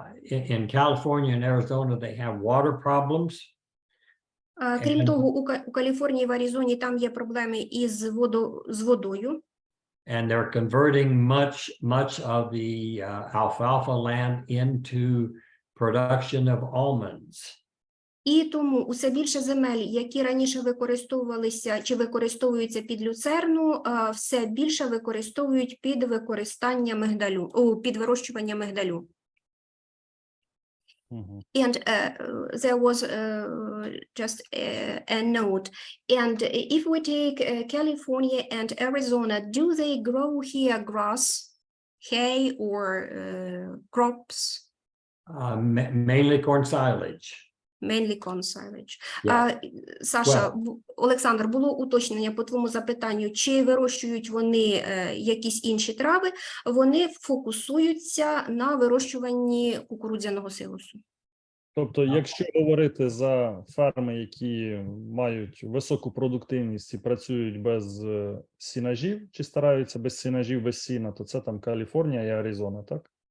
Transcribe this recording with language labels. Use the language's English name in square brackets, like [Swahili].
[English] In California and Arizona, they have water problems. [Ukrainian] Крім того, у Каліфорнії, в Аризоні там є проблеми із водою. [English] And they're converting much of the alfalfa land into production of almonds. [Ukrainian] І тому усе більше земель, які раніше використовувалися чи використовуються під люцерну, все більше використовують під використання мигдалю, під вирощування мигдалю. [English] And there was just a note. And if we take California and Arizona, do they grow here grass, hay, or crops? Mainly corn silage. Mainly corn silage. Yeah. [Ukrainian] Саша, Олександр, було уточнення по твоєму запитанню, чи вирощують вони якісь інші трави? Вони фокусуються на вирощуванні кукурудзяного силосу. Тобто, якщо говорити за ферми, які мають високу продуктивність і працюють без сінажів, чи стараються без сінажів, без сіна, то це там Каліфорнія і Аризона, так?